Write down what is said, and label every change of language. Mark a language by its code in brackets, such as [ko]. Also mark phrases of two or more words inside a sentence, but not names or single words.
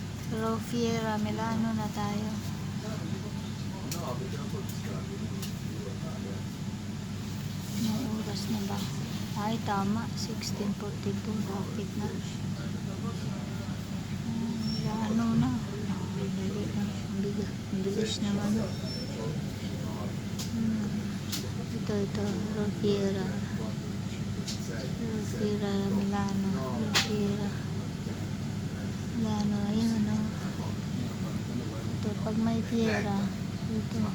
[tl] Rofiera Milano na tayo. Anong oras na ba? Ay, tama. 16:42. Lapit na. Milano na. Dali lang. Ang bilis naman. Ito. Rofiera. Rofiera Milano. Rofiera Milano. Ayun, no? Ito, pag may fiera. Ito.